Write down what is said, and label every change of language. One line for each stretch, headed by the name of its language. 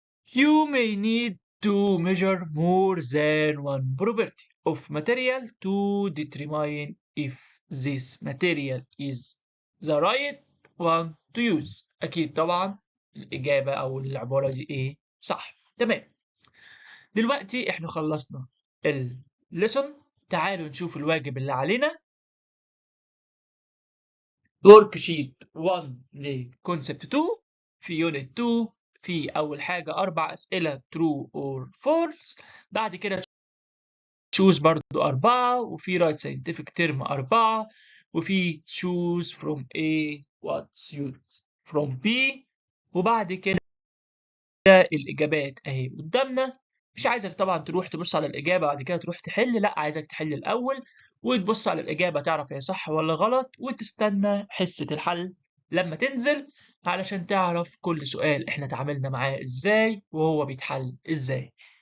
English: You may need to measure more than one property of material to determine if this material is the right one to use.
Arabic: أكيد طبعا الإجابة أو العبارة دي إيه؟ صح. تمام. دلوقتي إحنا خلصنا الليسون. تعالوا نشوف الواجب اللي علينا. ورك شيت 1 لكونسبت 2. في يونت 2 في أول حاجة 4 أسئلة
English: true or false.
Arabic: بعد كده choose برضو 4، وفي
English: write scientific term
Arabic: 4، وفي
English: choose from A what's used from B.
Arabic: وبعد كده الإجابات أهي قدامنا. مش عايزك طبعا تروح تبص على الإجابة بعد كده تروح تحل، لا عايزك تحل الأول وتبص على الإجابة تعرف هي صح ولا غلط، وتستنى حصة الحل لما تنزل علشان تعرف كل سؤال احنا تعاملنا معاه ازاي وهو بيتحل ازاي.